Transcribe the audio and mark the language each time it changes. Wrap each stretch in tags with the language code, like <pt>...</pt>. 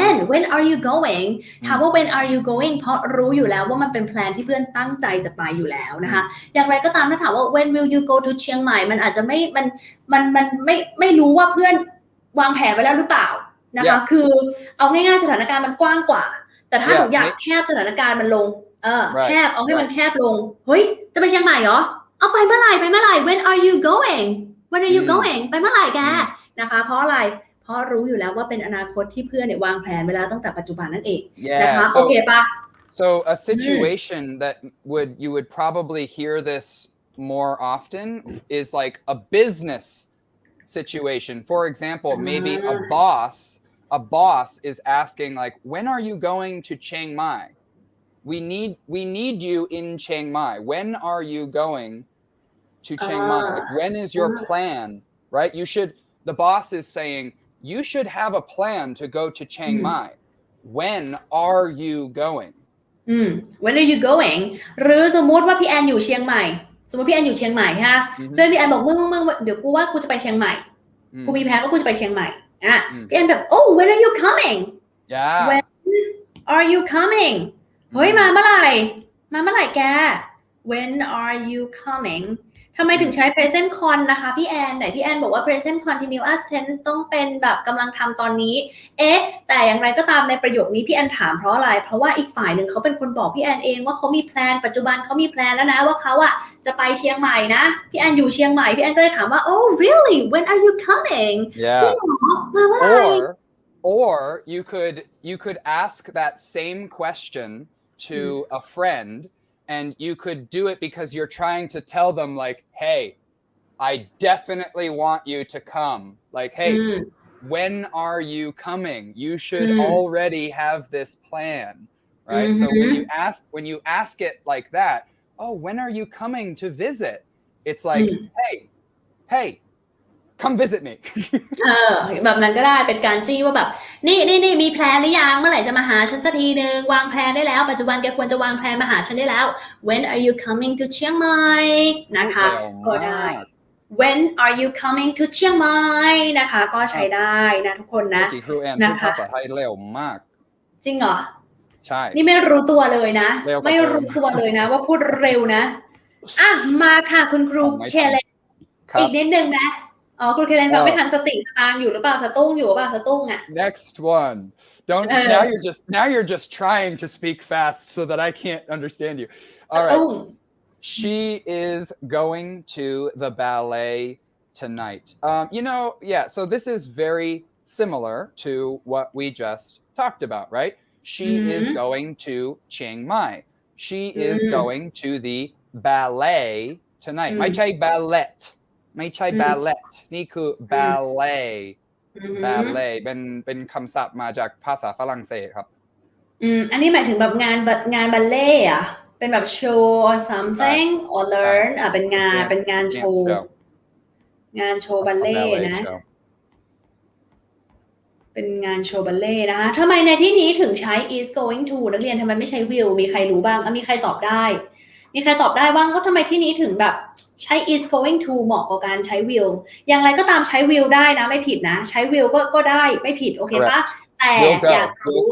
<en>when are you going</en> <th>ถามว่า</th> <en>when are you going</en> <th>เพราะรู้อยู่แล้วว่ามันเป็นแพลนที่เพื่อนตั้งใจจะไปอยู่แล้วนะคะอย่างไรก็ตามถ้าถามว่า</th> <en>when will you go to</en> <th>เชียงใหม่มันอาจจะไม่รู้ว่าเพื่อนวางแผนไว้แล้วหรือเปล่านะคะคือเอาง่ายๆสถานการณ์มันกว้างกว่าแต่ถ้าหนูอยากแคบสถานการณ์มันลง แคบเอาให้มันแคบลงเฮ้ยจะไปเชียงใหม่เหรอเอาไปเมื่อไหร่</th> <en>when are you going</en> <th>ไปเมื่อไหร่แกนะคะเพราะอะไรเพราะรู้อยู่แล้วว่าเป็นอนาคตที่เพื่อนวางแผนเวลาตั้งแต่ปัจจุบันนั่นเองนะคะโอเคปะ</th> <en>So a situation that you would probably hear this more often is like a business situation. For example, maybe a boss is asking like, when are you going to Chiang Mai? We need you in Chiang Mai. When are you going to Chiang Mai? Like, when is your plan? Right? The boss is saying, you should have a plan to go to Chiang Mai. When are you going? When are you going</en> <th>หรือสมมุติว่าพี่แอนอยู่เชียงใหม่สมมติพี่แอนอยู่เชียงใหม่ฮะเพื่อนพี่แอนบอกเมื่อเดี๋ยวกูว่ากูจะไปเชียงใหม่กูมีแผนว่ากูจะไปเชียงใหม่พี่แอนแบบ</th> <en>when are you coming when are you coming</en> <th>เฮ้ยมาเมื่อไ หร่แก</th> <en>when are you coming</en> <th>ทำไมถึงใช้ present con นะคะพี่แอนไหนพี่แอนบอกว่า present continuous tense ต้องเป็นแบบกำลังทำตอนนี้แต่อย่างไรก็ตามในประโยคนี้พี่แอนถามเพราะอะไรเพราะว่าอีกฝ่ายหนึ่งเขาเป็นคนบอกพี่แอนเองว่าเขามีแพลนปัจจุบันเขามีแพลนแล้วนะว่าเขาจะไปเชียงใหม่นะพี่แอนอยู่เชียงใหม่พี่แอนก็เลยถามว่า</th> <en>oh really when are you coming</en> <th>จริงเหรอมาเมื่อไหร่</th> <en>or you could ask that same question to a friend and you could do it because you're trying to tell them like, hey, I definitely want you to come. Like, hey, when are you coming? You should already have this plan, right? So when you ask it like that, when are you coming to visit? It's like, hey, come visit me</en> <th>แบบนั้นก็ได้เป็นการจี้ว่าแบบนี่มีแพลนหรือยังเมื่อไหร่จะมาหาฉันสักทีนึงวางแพลนได้แล้วปัจจุบันแกควรจะวางแพลนมาหาฉันได้แล้ว</th> <en>when are you coming to</en> <th>เชียงใหม่นะคะก็ได้</th> <en>when are you coming to</en> <th>เชียงใหม่นะคะก็ใช้ได้นะทุกคนนะ ครูแอนพูดภาษาไทยเร็วมาก จริงเหรอ ใช่ นี่ไม่รู้ตัวเลยนะไม่รู้ตัวเลยนะว่าพูดเร็วนะมาค่ะคุณครูเคเลนอีกนิดนึงนะคุณเคเลนฟังไม่ทันสติสตางอยู่หรือเปล่าสตุ้งอยู่หรือเปล่าสตุ้งอ่ะ</th> <en>next one don't now you're just trying to speak fast so that I can't understand you all right she is going to the ballet tonight so this is very similar to what we just talked about right she is going to Chiang Mai she is going to the ballet tonight</en> <th>ไม่ใช่ ballet ไม่ใช่ ballet นี่คือ ballet ballet เป็นคำศัพท์มาจากภาษาฝรั่งเศสครับ อันนี้หมายถึงแบบงานบัลเล่ต์อ่ะเป็นแบบ</th> <en>show or something or learn</en> <th>เป็นงานโชว์บัลเล่ต์นะเป็นงานโชว์บัลเล่ต์นะคะทำไมในที่นี้ถึงใช้ is going to นักเรียนทำไมไม่ใช้ will มีใครรู้บ้างมีใครตอบได้บ้างก็ทำไมที่นี้ถึงแบบใช้ is going to เหมาะกับการใช้ will อย่างไรก็ตามใช้ will ได้นะไม่ผิดนะใช้ will ก็ได้ไม่ผิดโอเคปะแต่อยากรู้</th>